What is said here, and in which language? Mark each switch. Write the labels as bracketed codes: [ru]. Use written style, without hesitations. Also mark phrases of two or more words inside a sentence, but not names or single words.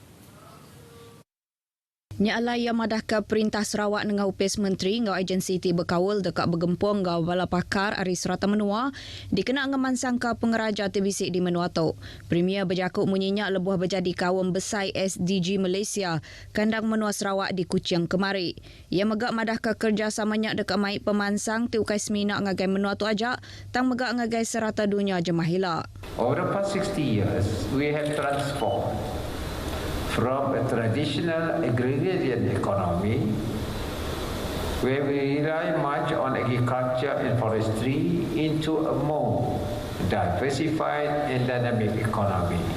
[iba] Nyala ia madah ke Perintah Sarawak dengan upis Menteri ngau agensi ti berkawal dekat bergempung ngau bala pakar ari serata menua dikena ngemansang ke pengeraja TBC di Menua Tu. Premier berjakuk munyinya lebuh berjadi kawam besai SDG Malaysia kandang Menua Sarawak di Kuching kemari. Ia megak madah ke kerjasamanya dekat mai pemansang ti ukai semina ngagai Menua Tu ajak tang megak ngagai serata dunia jemahila. [en] Over the past 60 years, we have transformed from a traditional agrarian economy where we rely much on agriculture and forestry into a more diversified and dynamic economy.